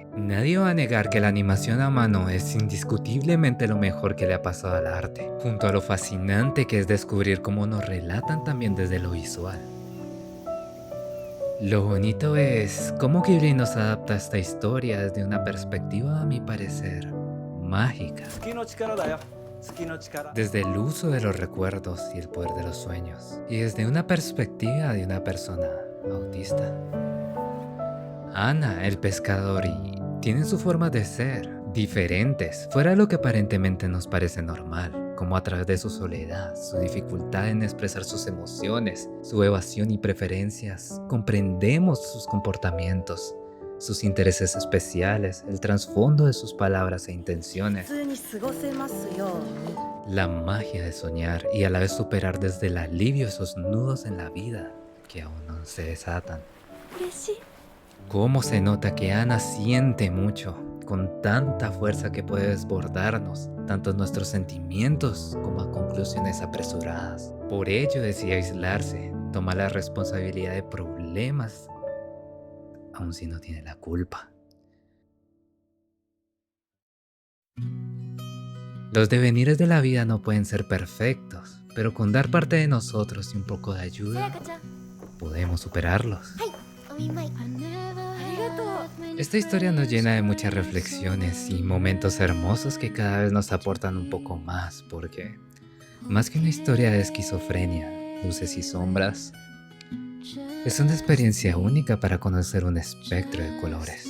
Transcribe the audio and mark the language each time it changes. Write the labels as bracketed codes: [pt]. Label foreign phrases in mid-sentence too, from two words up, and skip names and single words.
[es] Nadie va a negar que la animación a mano es indiscutiblemente lo mejor que le ha pasado al arte, junto a lo fascinante que es descubrir cómo nos relatan también desde lo visual. Lo bonito es cómo Ghibli nos adapta esta historia desde una perspectiva, a mi parecer, mágica. [ja] 月の力だよ。月の力。 [es] Desde el uso de los recuerdos y el poder de los sueños. Y desde una perspectiva de una persona autista. Ana, el pescador, y tienen su forma de ser, diferentes, fuera de lo que aparentemente nos parece normal, como a través de su soledad, su dificultad en expresar sus emociones, su evasión y preferencias, comprendemos sus comportamientos, sus intereses especiales, el trasfondo de sus palabras e intenciones, [ja] 普通に過ごせますように。 [es] la magia de soñar y a la vez superar desde el alivio esos nudos en la vida que aún no se desatan. [ja] 嬉しい。 [es] Cómo se nota que Ana siente mucho, con tanta fuerza que puede desbordarnos, tanto nuestros sentimientos como a conclusiones apresuradas. Por ello decide aislarse, toma la responsabilidad de problemas, aun si no tiene la culpa. Los devenires de la vida no pueden ser perfectos, pero con dar parte de nosotros y un poco de [ja] さや [es] ayuda, [ja] かちゃん。 [es] podemos superarlos. [ja] お見舞い。ありがとう。 [es] Esta historia nos llena de muchas reflexiones y momentos hermosos que cada vez nos aportan un poco más, porque más que una historia de esquizofrenia, luces y sombras, es una experiencia única para conocer un espectro de colores.